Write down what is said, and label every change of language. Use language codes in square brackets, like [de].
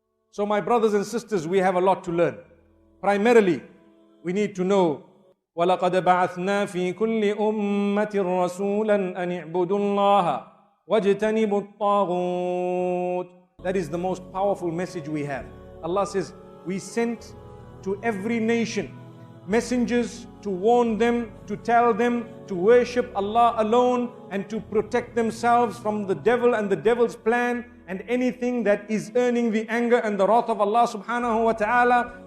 [en] So my brothers and sisters, we have a lot to learn. Primarily, we need to know [ar] وَلَقَدْ بَعَثْنَا فِي كُلِّ أُمَّةٍ رَسُولًا أَنِ اعْبُدُوا اللَّهَ وَاجْتَنِبُوا الطَّاغُوتَ. [en] That is the most powerful message we have. Allah says, we sent to every nation messengers to warn them, to tell them to worship Allah alone and to protect themselves from the devil and the devil's plan and anything that is earning the anger and the wrath of Allah subhanahu wa ta'ala.